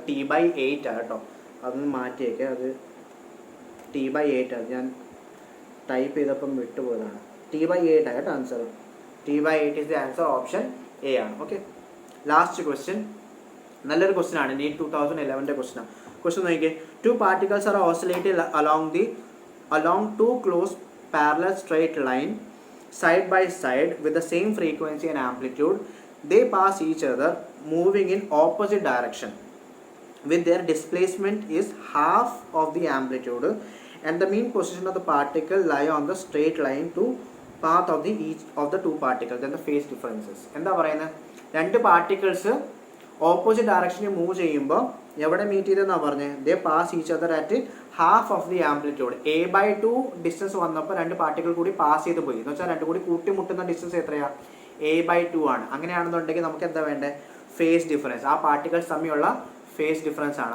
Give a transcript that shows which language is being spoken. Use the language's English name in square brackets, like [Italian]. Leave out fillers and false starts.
[Malayalam] t/8 ആണ് കേട്ടോ, അതൊന്ന് മാറ്റിയേക്ക്. അത് t/8 ആണ്, ഞാൻ ടൈപ്പ് ചെയ്തപ്പം വിട്ടുപോയതാണ്. t/8 ആണ് കേട്ടോ answer. [English] t/8 is the answer. [Malayalam] Option A ആണ്. Okay, last question. നല്ലൊരു ക്വസ്റ്റ്യൻ ആണ്, നീറ്റ് 2011 ക്വസ്റ്റ്യൻ. ക്വസ്റ്റ്യൻ നോക്കിയേ. [English] 2 particles are oscillated along 2 close parallel straight line side by side with the same frequency and amplitude. They pass each other moving in opposite direction with their displacement is half of the amplitude and the mean position of the particle lie on the straight line to path of each of the 2 particles and the phase differences. [Malayalam] എന്താ പറയുന്നത്? 2 particles opposite ഡയറക്ഷനിൽ move ചെയ്യുമ്പോൾ എവിടെ meet ചെയ്തെന്നാണ് പറഞ്ഞത്? [English] They pass each other at half of the amplitude. [Malayalam] a/2 distance വന്നപ്പോൾ 2 particle കൂടി pass ചെയ്ത് പോയി എന്ന് വെച്ചാൽ 2 കൂടി കൂട്ടിമുട്ടുന്ന ഡിസ്റ്റൻസ് എത്രയാണ്? a/2 ആണ്. അങ്ങനെയാണെന്നുണ്ടെങ്കിൽ നമുക്ക് എന്താ വേണ്ടത്? Phase difference. ആ പാർട്ടിക്കിൾസ് തമ്മിലുള്ള ഫേസ് ഡിഫറൻസ് ആണ്.